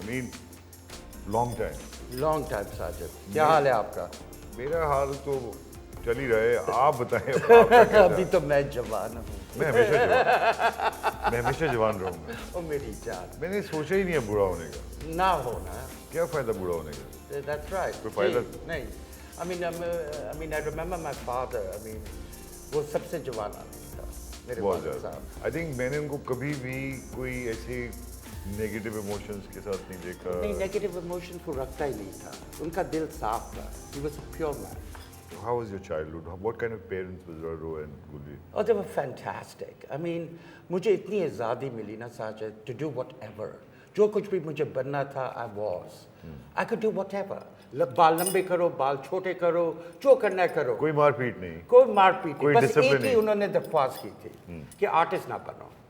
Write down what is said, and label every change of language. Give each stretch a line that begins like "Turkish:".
English: Amin, long time
Hindi: Sajid, क्या हाल है आपका? मेरा हाल तो चल ही रहे, आप बताएं आपका क्या अभी तो मैं जवान हूँ। मैं हमेशा जवान रहूँगा। ओ मेरी जान, मैंने सोचा ही नहीं है बुरा होने का। ना होना, क्या फ़ायदा बुरा होने का?
English: That's right.
Hindi: कोई फ़ायदा नहीं।
English: I mean, I remember my father. I mean,
Hindi: वो सबसे जवान आदमी था मेरे बहुत
English: father
Hindi: ज़्यादा। साहब।
English: I think
Hindi: मैंने उनको कभी भी कोई ऐसे नेगेटिव इमोशंस के साथ नहीं देखा। नहीं, नेगेटिव इमोशन को रखता ही नहीं था, उनका दिल साफ था।
English: He was a pure man. How was your childhood? What kind of parents was Raro and Gulli? Oh, they were fantastic. I mean,
Hindi: मुझे इतनी आज़ादी मिली ना साजिद,
English: to do whatever.
Hindi: जो कुछ भी मुझे बनना था,
English: I was. I could do whatever.
Hindi: बाल लंबे करो, बाल छोटे करो, जो करना है करो। कोई मारपीट नहीं। कोई मारपीट नहीं। कोई बस डिसिप्लिन एक ही उन्होंने दरख्वास्त की थी कि आर्टिस्ट ना बनो।